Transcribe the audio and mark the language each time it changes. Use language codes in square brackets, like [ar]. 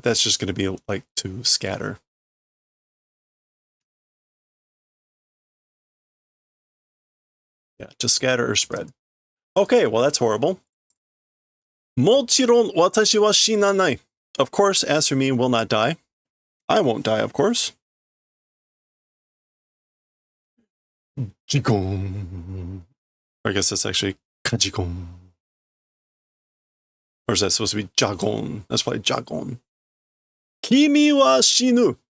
[en] That's just going to be like to scatter. Yeah, to scatter or spread. Okay, well, that's horrible. [ja] もちろん私は死なない. [en] Of course, as for me, will not die. I won't die, of course. Jigon. I guess that's actually kajigon. Or is that supposed to be jagon? That's probably jagon. [ja] Kimi wa shinu.